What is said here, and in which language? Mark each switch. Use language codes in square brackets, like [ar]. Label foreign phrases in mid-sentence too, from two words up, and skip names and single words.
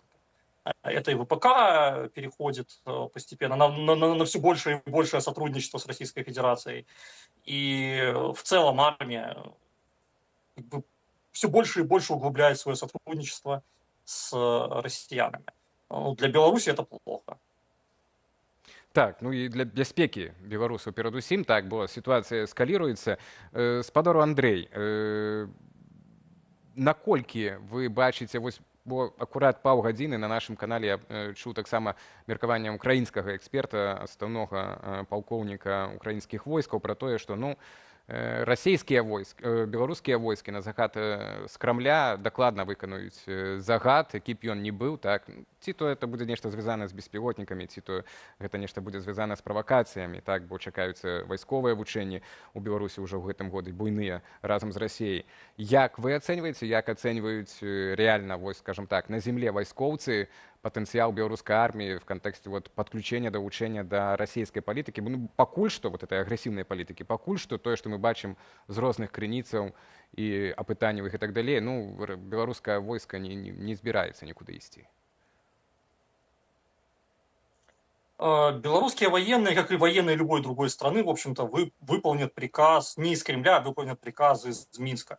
[ru] Это и ВПК переходит постепенно на все большее и большее сотрудничество с Российской Федерацией. И в целом армия как бы все больше и больше углубляет свое сотрудничество с россиянами. Для Беларуси это плохо. [be] Так, ну і для бяспекі беларусаў перадусім, так, бо сітуацыя эскаліруецца. Спадару Андрэй, наколькі вы бачыце, вось, бо акурат паўгадзіны на нашым канале я чуў таксама меркаванне украінскага эксперта, асноўнага палкоўніка украінскіх войскаў пра тое, што ну, расійскія войскі, беларускія войскі на загад з Крамля дакладна выканаюць загад, які б ён не быў, так, ці то это будзе нешта звязана з беспілотнікамі, ці то гэта нешта будзе звязана з правакацыямі, так, бо чакаюцца вайсковыя вучэнні у Беларусі ўжо ў гэтым годзе буйныя разам з Расіяй. Як вы ацэньваеце, як ацэньваюць реально, вось, [ru] скажем так, на земле вайскоўцы потенциал белорусской армии в контексте вот подключения до учения до российской политики, ну, пакуль что вот этой агрессивной политики, пакуль что то, что мы [be] бачим з розных крыніцаў [ru] и опытанняў и так далее, ну, белорусское войско не збираецца никуда ісці. Белорусские военные, как и военные любой другой страны, в общем-то, выполнят приказ не из Кремля, а выполнят приказ из Минска.